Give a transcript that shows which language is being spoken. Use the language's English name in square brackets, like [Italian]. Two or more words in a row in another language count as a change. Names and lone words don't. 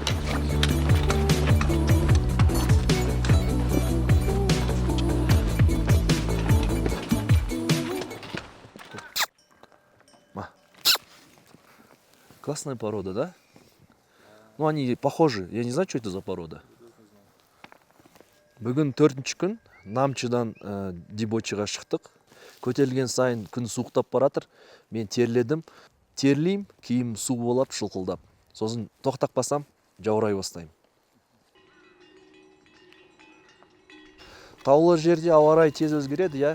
[Russian] Классная порода, да? Ну, они похожи. Я не знаю, что это за порода. [Kazakh] Бүгін 4-ші күн Намчыдан Дибочыға шықтық. Көтерілген сайын күн суықтап баратыр. Мен терледім. Терлейм, киім су болып шылқылдап. Сосын тоқтап басам, жаурай бастаймын. Таулы жерде ауа райы тез өзгереді, я.